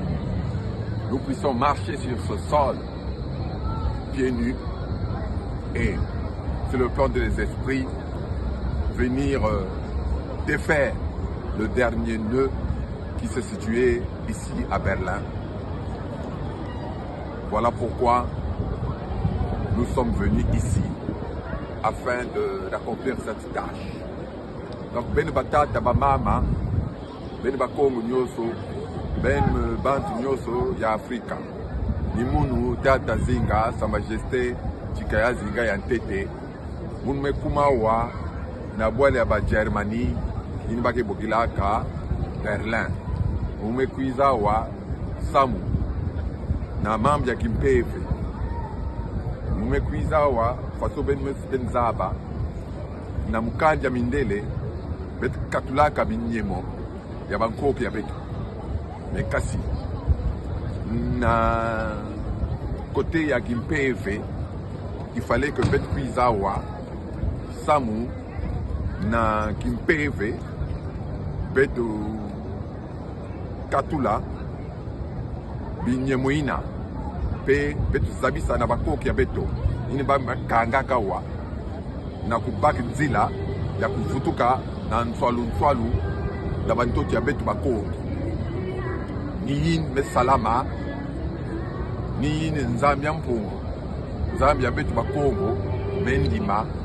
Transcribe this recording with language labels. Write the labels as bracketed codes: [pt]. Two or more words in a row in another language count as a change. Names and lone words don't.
[fr] Nous puissions marcher sur ce sol, pieds nus, et sur le plan des esprits, venir défaire le dernier nœud qui se situait ici à Berlin. Voilà pourquoi nous sommes venus ici. afin d'accomplir cette tâche. [ktu] Donc, ben batata ba mama, ben ba Congo nyoso, ben bantu nyoso ya Afrika. Ni munu tata zinga, Sa Majesté Chikaya zinga ya ntete. Munu mekumawa na bwale ya ba Germany, inibake bokilaka Berlin. Munu mekuizawa Samu na mambo ya Kimpefe. Munu mekuizawa faso ben zaba na mukanja mindele bet katulaka binyemo ya bankopi ya betu mekasi na côté ya Kimpeve [fr] il fallait que [ktu] bet kuizawa Samu na Kimpeve betu katula binyemo ina pe betu zabisa na bakoki ya beto ini ba kangaka wa na kubaki nzila ya kuvutuka na nswalu na bantoti ya betu bakongo ni yin me salama ni yin nzambi ya mpungu nzambi ya betu bakongo me ndima